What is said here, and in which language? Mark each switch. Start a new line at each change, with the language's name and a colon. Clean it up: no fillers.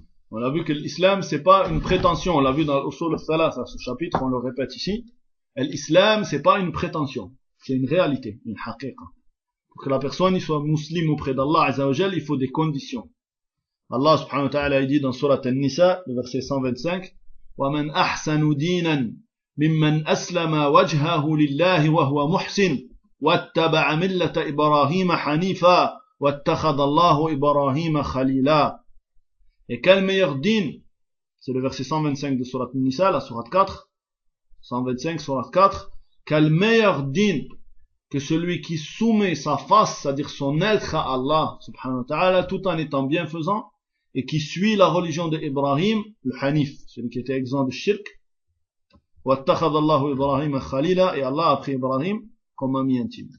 French: On a vu que l'islam, c'est pas une prétention. On l'a vu dans l'usul al-thalath, ce chapitre, on le répète ici. L'islam, c'est pas une prétention. C'est une réalité. Une haqiqa. Pour que la personne, il soit musulman auprès d'Allah, azzawajal, il faut des conditions.
Arabic: Allah, subhanahu wa ta'ala, il dit dans surat al-Nisa, le verset 125, وَمَنْ أَحْسَنُ دِينًا مِمَّنْ أَسْلَمَ وَجْهَهُ لِلَّهِ وَهُوَ مُحْسِنُ وَاتَّبَعَ مِلَّةَ إِبْرَاهِيمَ حَنِيفًا وَاتَّخَذَ اللَّهُ إِبْرَاهِيمَ خَلِيلًا.
French: Et quel meilleur dîn, c'est le verset 125 de Surat Nisa, la Surat 4, 125, Surat 4, quel meilleur dîn que celui qui soumet sa face, c'est-à-dire son être à Allah, subhanahu wa ta'ala, tout en étant bienfaisant, et qui suit la religion de Ibrahim, le Hanif, celui qui était exempt de shirk,
Arabic: وَاتَّخَذَ اللَّهُ إِبْرَاهِيمَ خَلِيلًا,
French: et Allah a pris Ibrahim comme ami intime.